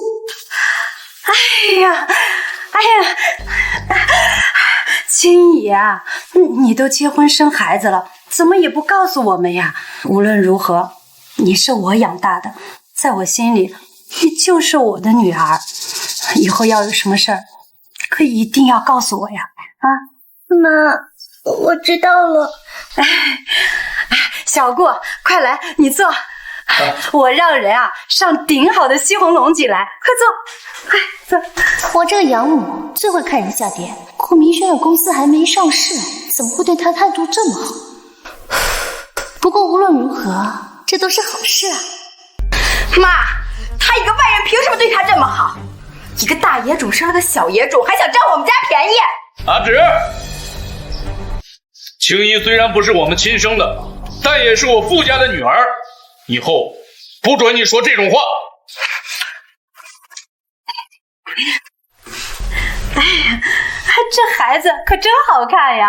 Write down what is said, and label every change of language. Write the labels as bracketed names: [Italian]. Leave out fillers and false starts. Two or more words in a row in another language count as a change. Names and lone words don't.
[Chinese] 哎呀，青姨啊，你都結婚生孩子了，怎麼也不告訴我們呀？無論如何，你是我養大的，在我心裡，你就是我的女兒。以後要有什麼事兒，可一定要告訴我呀！啊，媽，我知道了。小顧，快來，你坐。我讓人啊上頂好的西紅柿擠來，快坐，快坐。我這個養母最會看人下跌，顧明軒的公司還沒上市，怎麼會對他態度這麼好？不過無論如何，這都是好事啊。媽，他一個外人憑什麼對他這麼好？一個大野種生了個小野種，還想占我們家便宜？阿芷，青衣雖然不是我們親生的，但也是我傅家的女兒。以後不准你說這種話。哎呀，這孩子可真好看呀！